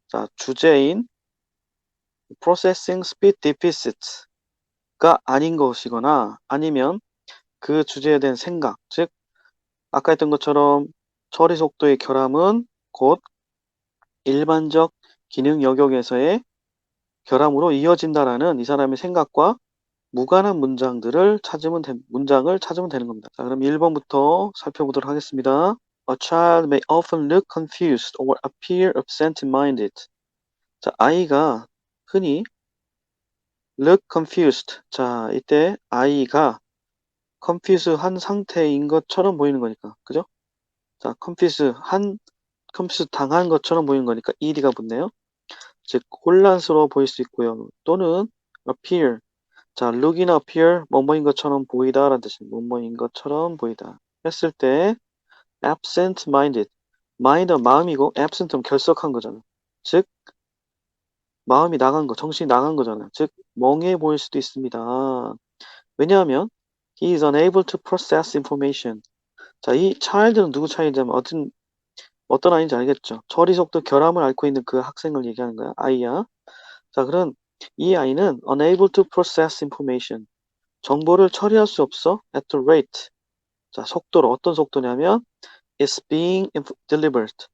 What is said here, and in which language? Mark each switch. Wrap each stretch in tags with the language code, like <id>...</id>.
<ko>자, 주제인 processing speed deficit가 아닌 것이거나 아니면 그 주제에 대한 생각, 즉 아까 했던 것처럼 처리 속도의 결함은 곧 일반적 기능 영역에서의 결함으로 이어진다라는 이 사람의 생각과 무관한 문장을 찾으면 되는 겁니다. 자, 그럼 1번부터 살펴보도록 하겠습니다.</ko> <en>A child may often look confused or appear absent-minded.</en> <ko>자, 아이가 흔히</ko> <en>look confused.</en> <ko>자, 이때 I가 confuse 한 상태인 것처럼 보이는 거니까. 그죠? 자, confuse 당한 것처럼 보이는 거니까 ed가 붙네요. 즉, 혼란스러워 보일 수 있고요. 또는</ko> <en>appear.</en> <ko>자, look이나 appear, 뭐뭐인 것처럼 보이다 라는 뜻입니다. 뭐뭐인 것처럼 보이다. 했을 때 absent-minded. mind은 마음이고 absent은 결석한 거잖아. 즉, 마음이 나간 거, 정신이 나간 거잖아요. 즉, 멍해 보일 수도 있습니다. 왜냐하면</ko> <en>he is unable to process information.</en> <ko>자, 이 child는 누구 child이냐면 어떤 아이인지 알겠죠? 처리 속도 결함을 앓고 있는 그 학생을 얘기하는 거야. 아이야. 자, 그럼 이 아이는</ko> <en>unable to process information.</en> <ko>정보를 처리할 수 없어</ko> <en>at the rate.</en> <ko>자, 속도로 어떤 속도냐면</ko> <en>is being delivered.</en>